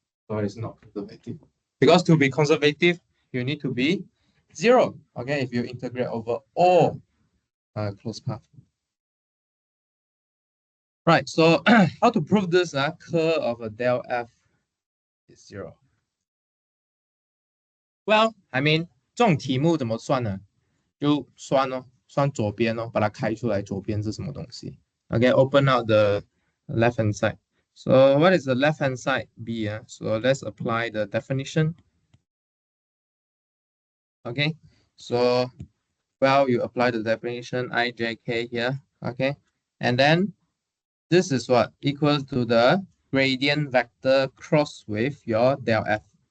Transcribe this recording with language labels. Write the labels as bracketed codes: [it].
[en] So it's not conservative. Because to be conservative, you need to be 0. Okay. If you integrate over all closed path. Right. So how to prove this curve of a del f is 0? [zh] Well, I mean, 这种题目怎么算呢？就算咯，算左边咯，把它开出来，左边是什么东西 ？ Okay, open out the left hand side. [en] So what is the left hand side be? So let's apply the definition. Okay, so well, you apply the definition ijk here. Okay, and then this is what equals to the gradient vector cross with your del f.